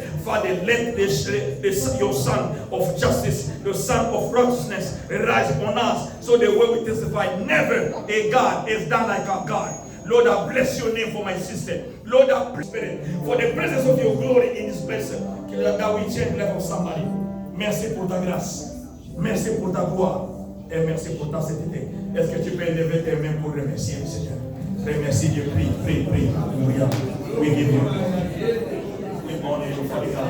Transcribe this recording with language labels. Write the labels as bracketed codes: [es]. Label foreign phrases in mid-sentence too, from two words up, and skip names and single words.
[en] Father, let your Son of justice, the Son of righteousness, rise on us, so the way we testify, never a God is done like our God. Lord, I bless your name for my sister. Lord, I bless Spirit for the presence of your glory in this place. That we change the life of somebody. [fr] Merci pour ta grâce. Merci pour ta gloire. Et merci pour ta sainteté. Est-ce que tu peux lever tes mains pour remercier le Seigneur? Remercie Dieu, prie. [en] We give you. We honor you, Father God.